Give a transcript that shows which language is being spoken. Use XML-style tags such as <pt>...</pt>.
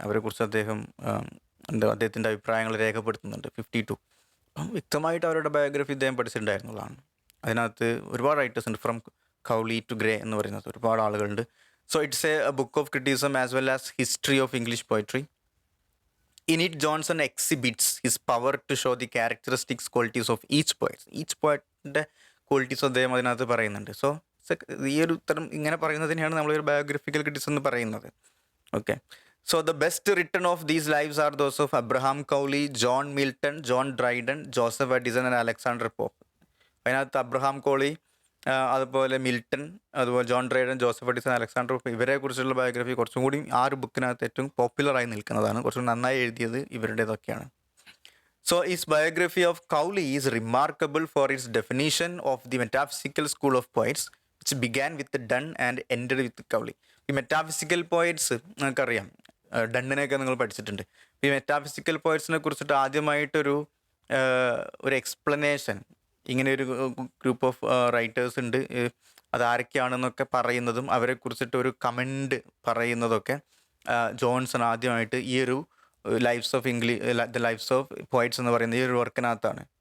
<ml>അവരെക്കുറിച്ച് അദ്ദേഹം അദ്ദേഹത്തിൻ്റെ അഭിപ്രായങ്ങൾ രേഖപ്പെടുത്തുന്നുണ്ട്. 52. അപ്പം വ്യക്തമായിട്ട് അവരുടെ ബയോഗ്രഫി അദ്ദേഹം പഠിച്ചിട്ടുണ്ടായിരുന്നുള്ളതാണ്. അതിനകത്ത് ഒരുപാട് റൈറ്റേഴ്സ് ഉണ്ട്, ഫ്രം കൗളി ടു ഗ്രേ എന്ന് പറയുന്നത് ഒരുപാട് ആളുകളുണ്ട്.</ml> <en>So it's a book of criticism as well as history of English poetry. In it, Johnson exhibits his power to show the characteristics, qualities of each poet. Each poet</en> <ml>ൻ്റെ qualities അദ്ദേഹം അതിനകത്ത് പറയുന്നുണ്ട്. So ഈ ഒരു ഉത്തരം ഇങ്ങനെ പറയുന്നതിനെയാണ് നമ്മളൊരു biographical criticism എന്ന് പറയുന്നത്. Okay.</ml> <en>So the best written of these lives are those of Abraham Cowley, John Milton, John Dryden, Joseph Addison and Alexander Pope.</en> <ml>അതിനകത്ത് അബ്രഹാം കോളി, അതുപോലെ മിൽട്ടൺ, അതുപോലെ John Dryden, Joseph Edison, Alexander ഇവരെ കുറിച്ചുള്ള ബയോഗ്രഫി കുറച്ചും കൂടി 6 ബുക്കിനകത്ത് ഏറ്റവും പോപ്പുലറായി നിൽക്കുന്നതാണ്. കുറച്ചും നന്നായി എഴുതിയത് ഇവരുടേതൊക്കെയാണ്.</ml> <en>So his biography of Cowley is remarkable for its definition of the metaphysical school of poets, which began with Donne and ended with Cowley.</en> <ml>ഈ മെറ്റാഫിസിക്കൽ പോയറ്റ്സ് നമുക്കറിയാം, ഡണ്ണിനെയൊക്കെ നിങ്ങൾ പഠിച്ചിട്ടുണ്ട്. ഈ മെറ്റാഫിസിക്കൽ പോയറ്റ്സിനെ കുറിച്ചിട്ട് ആദ്യമായിട്ടൊരു ഒരു എക്സ്പ്ലനേഷൻ, ഇങ്ങനെ ഒരു ഗ്രൂപ്പ് ഓഫ് റൈറ്റേഴ്സ് ഉണ്ട്, അതാരൊക്കെയാണെന്നൊക്കെ പറയുന്നതും അവരെ കുറിച്ചിട്ട് ഒരു കമൻറ്റ് പറയുന്നതൊക്കെ ജോൺസൺ ആദ്യമായിട്ട് ഈ ഒരു lives of the lives of poets എന്ന് പറയുന്ന ഈ ഒരു വർക്കിനകത്താണ്.</ml>